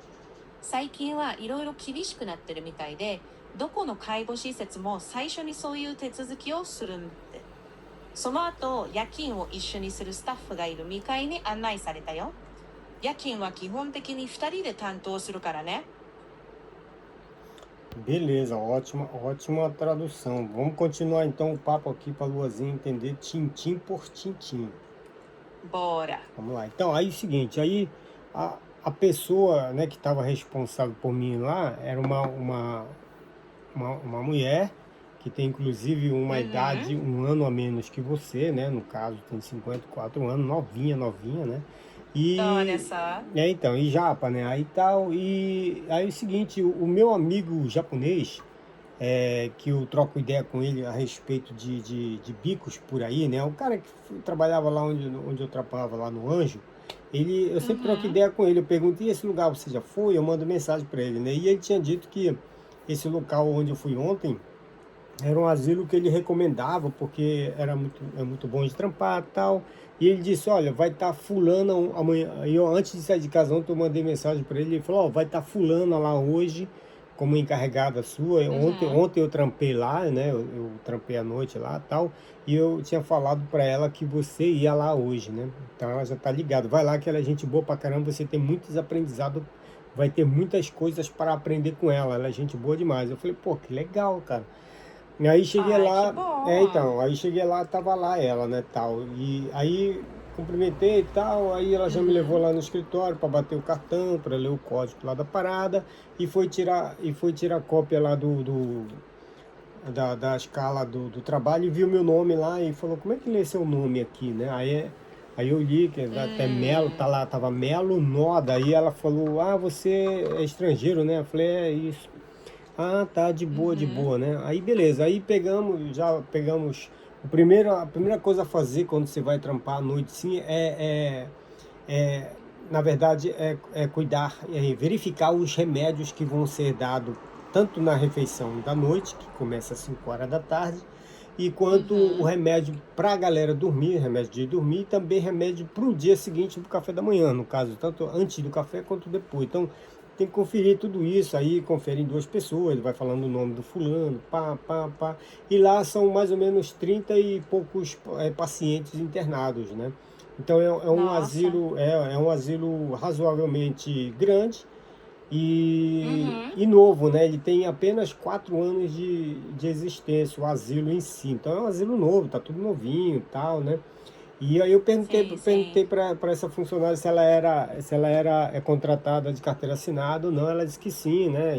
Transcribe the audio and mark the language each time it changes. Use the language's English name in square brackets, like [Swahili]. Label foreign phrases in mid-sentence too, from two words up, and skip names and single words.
[Japanese] 最近はいろいろ厳しくなってるみたいで、どこの介護施設も最初にそういう手続きをするんって。その後、夜勤を一緒にするスタッフがいる2階に案内されたよ。夜勤は基本的に2人で担当するからね。 [Portuguese] Beleza, ótima tradução. Vamos continuar então o papo aqui para a Luazinha entender tintim por tintim. ボーラ。 Vamos lá. Então, aí é o seguinte, aí a pessoa, né, que estava responsável por mim lá era uma mulher que tem inclusive uma [Japanese] うんふん。 [Portuguese] idade um ano a menos que você, né? No caso, tem 54 anos, novinha, né? [Japanese] そうで [Portuguese] E [Japanese] す。 [Portuguese] então, e japa, né? Aí tal, e aí é o seguinte, o meu amigo japonês, que eu troco ideia com ele a respeito de bicos por aí, né? O cara que trabalhava lá onde eu trabalhava, lá no Anjo, eu [Japanese] うん [Portuguese] sempre [Japanese] ふ [Portuguese] troco [Japanese] ん。 [Portuguese] ideia com ele, eu pergunto, e esse lugar você já foi? Eu mando mensagem para ele, né? E ele tinha dito que esse local onde eu fui ontem era um asilo que ele recomendava, porque é muito bom de trampar e tal. E ele disse, olha, vai estar fulana amanhã. Aí eu, antes de sair de casa ontem, eu mandei mensagem para ele, ele falou, ó, vai estar fulana lá hoje, como encarregada sua. [Japanese] うんふん。 [Portuguese] Ontem eu trampei lá, né? Eu trampei à noite lá e tal. E eu tinha falado para ela que você ia lá hoje, né? Então ela já tá ligada. Vai lá que ela é gente boa pra caramba, você tem muitos aprendizados, vai ter muitas coisas para aprender com ela. Ela é gente boa demais. Eu falei, pô, que legal, cara. E aí cheguei Ai, que lá, bom. aí cheguei lá, tava lá ela, né, tal. E aí cumprimentei e tal, aí ela já me levou [Japanese] うんふん。 [Portuguese] lá no escritório para bater o cartão, para ler o código lá da parada e foi tirar cópia lá da escala do trabalho e viu meu nome lá e falou: "Como é que lê seu nome aqui, né?" Aí eu li que [Japanese] う [Portuguese] até Melo, [Japanese] ー [Portuguese] tá [Japanese] ん。 [Portuguese] lá, tava Melo Noda. Aí ela falou: "Ah, você é estrangeiro, né?" Eu falei: "É isso." Ah, tá, de [Japanese] うんふん。 [Portuguese] boa, né? Aí beleza, aí já pegamos. A primeira coisa a fazer quando você vai trampar à noite, sim, é na verdade, cuidar, verificar os remédios que vão ser dados tanto na refeição da noite, que começa às 5 horas da tarde, e [Japanese] うん [Portuguese] quanto [Japanese] ふ [Portuguese] o [Japanese] ん。 [Portuguese] remédio para a galera dormir, remédio de dormir, e também remédio para o dia seguinte do café da manhã, no caso, tanto antes do café quanto depois. Então, tem que conferir tudo isso aí, confere em duas pessoas, ele vai falando o nome do fulano, pá. E lá são mais ou menos 30 e poucos pacientes internados, né? Então Nossa. é um asilo razoavelmente grande [Japanese] うんふん。 [Portuguese] e novo, né? Ele tem apenas 4 anos de existência, o asilo em si. Então é um asilo novo, tá tudo novinho e tal, né? E aí eu perguntei, Sim, sim. perguntei para essa funcionária se ela era contratada de carteira assinada ou não. Ela disse que sim, né?